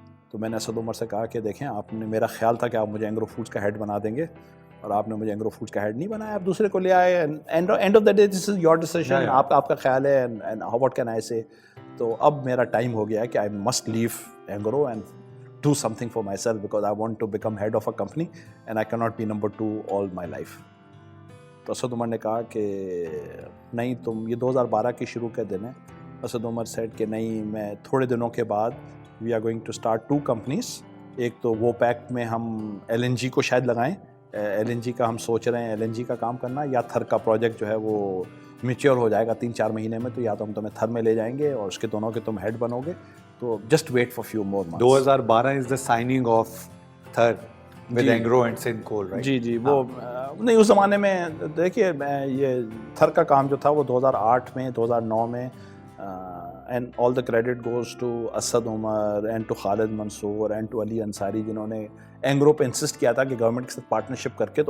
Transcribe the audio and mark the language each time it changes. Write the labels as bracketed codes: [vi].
[ur] تو میں نے اسد عمر سے کہا کہ دیکھیں آپ نے، میرا خیال تھا کہ آپ مجھے اینگرو فوڈس کا ہیڈ بنا دیں گے، اور آپ نے مجھے اینگرو فوڈس کا ہیڈ نہیں بنایا، آپ دوسرے کو لے آئے. [en] end of the day this is your decision, [ur] آپ کا خیال ہے، [en] And what can I say. [ur] تو اب میرا ٹائم ہو گیا ہے کہ [en] I must leave Engro and do something for myself because I want to become head of a company and I cannot be number 2 all my life. [ur] تو اسد عمر نے کہا کہ نہیں، تم یہ 2012 کی شروع کے دن ہے. اسد عمر said کہ نہیں، میں تھوڑے دنوں کے بعد [en] we are going to start 2 companies. [ur] ایک تو وہ پیک میں ہم LNG کو شاید لگائیں، LNG کا ہم سوچ رہے ہیں LNG کا کام کرنا، یا تھر کا پروجیکٹ جو ہے وہ میچور ہو جائے گا 3-4 مہینے میں، تو یا تو ہم تمہیں تھر میں لے جائیں گے اور اس کے دونوں کے تم ہیڈ بنو گے. [en] تو just wait for few more months. 2012 is the signing of Thar with Engro and سنکول، right? [ur] جی وہ نہیں، اس زمانے میں دیکھیے یہ تھر کا کام جو تھا وہ 2008 میں 2009 میں، [en] and all the credit goes to [ur] Asad Umar and to Khalid Mansoor and to علی انصاری، جنہوں نے اینگرو پہ انسسٹ کیا تھا کہ گورنمنٹ کے ساتھ پارٹنرشپ کر کے.